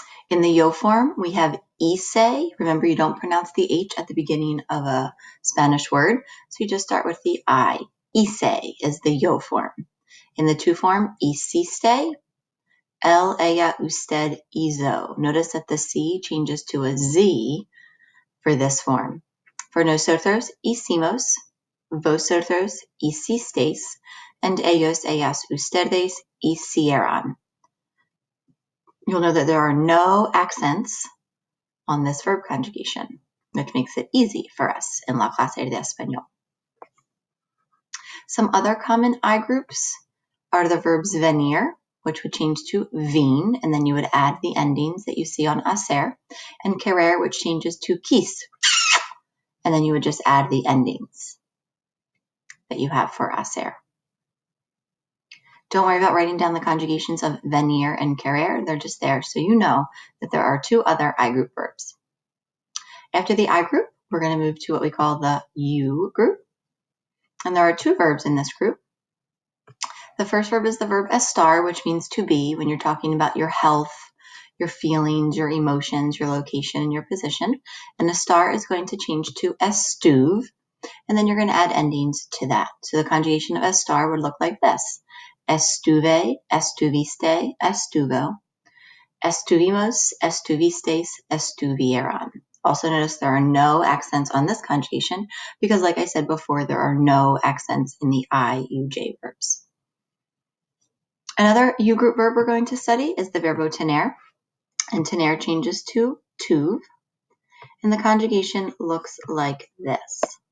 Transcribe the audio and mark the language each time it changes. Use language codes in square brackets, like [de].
[en] In the yo form, we have hice. Remember, you don't pronounce the H at the beginning of a Spanish word, so you just start with the I. Hice is the yo form. In the to form, hiciste. [es] Él, ella, usted, hizo. [en] Notice that the C changes to a Z for this form. [es] For nosotros, hicimos. Vosotros, hicisteis. And ellos, ellas, ustedes, hicieron. [en] You'll know that there are no accents on this verb conjugation, which makes it easy for us in La Clase de Español. Some other common I groups are the verbs venir, which would change to vin, and then you would add the endings that you see on hacer, and querer, which changes to quis, and then you would just add the endings that you have for hacer. Don't worry about writing down the conjugations of venir and querer. They're just there so you know that there are two other I group verbs. After the I group, we're going to move to what we call the U group. And there are two verbs in this group. The first verb is the verb estar, which means to be when you're talking about your health, your feelings, your emotions, your location, and your position. And estar is going to change to estuve, and then you're going to add endings to that. So the conjugation of estar would look like this. [es] Estuve, estuviste, estuvo. Estuvimos, estuvisteis, estuvieron. [en] Also notice there are no accents on this conjugation because, like I said before, there are no accents in the I-U-J verbs. Another U group verb we're going to study is the verbo tener, and tener changes to tuve, and the conjugation looks like this.